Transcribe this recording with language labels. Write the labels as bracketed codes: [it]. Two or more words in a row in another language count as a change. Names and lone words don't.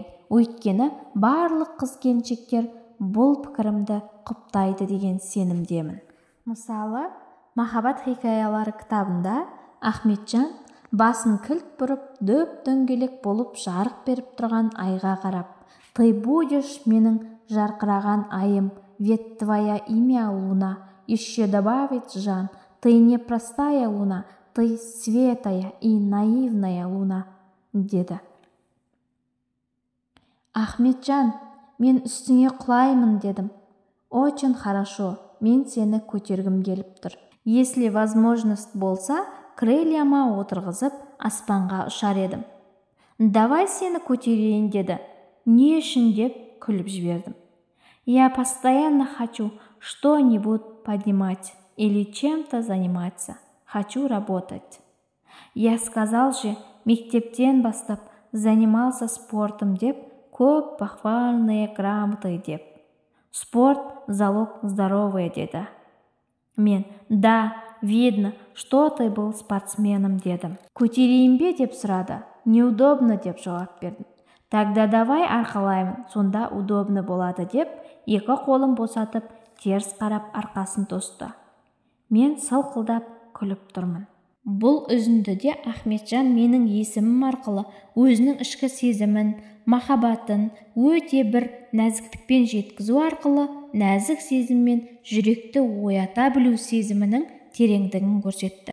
[kk] Өйткені барлық қыз-келіншектер бұл пікірімді құптайды деген сенімдемін. Мысалы, Махаббат хикаялары кітабында Ахметжан басын кілт бұрып, дөп-дөңгелек болып жарық беріп тұрған айға қарап: [ru] «Ты будешь [kk] менің жарқыраған айым, [ru] ведь твоя имя луна, еще добавить Жан, ты не простая луна, ты светая и наивная луна», [kk] деді. «Ахметжан, мен үстіңе құлаймын», дедім. [ru] «Очень хорошо, [kk] мен сені көтергім келіп тұр. [ru] Если возможность [kk] болса, крыльяма отырғызып, аспанға ұшар едім». «Давай сені көтерейін», деді. «Не үшін?» деп күліп жібердім. [ru] «Я постоянно хочу что-нибудь поднимать или чем-то заниматься. Хочу работать». «Я сказал же, [kk] мектептен бастап [ru] занимался спортом» [kk] деп, көп [ru] похвальные грамоты [kk] деп. [ru] «Спорт – залог здоровья», деді. [kk] Мен: «Да, [ru] видно, что ты был спортсменом», [kk] дедім. «Көтерейін бе?» деп сұрады. «Неудобно» деп жауап бердім. [ru] «Тогда давай [kk] арқалаймын, сонда удобно болады» деп, екі қолын босатып, теріс қарап арқасын тосты. Мен сылқылдап күліп тұрмын. Бұл үзіндіде Ахметжан менің есімім арқылы өзінің ішкі сезімін, махаббатын өте бір нәзіктікпен жеткізу арқылы нәзік сезіммен жүректі оята білу сезімінің тереңдігін көрсетті.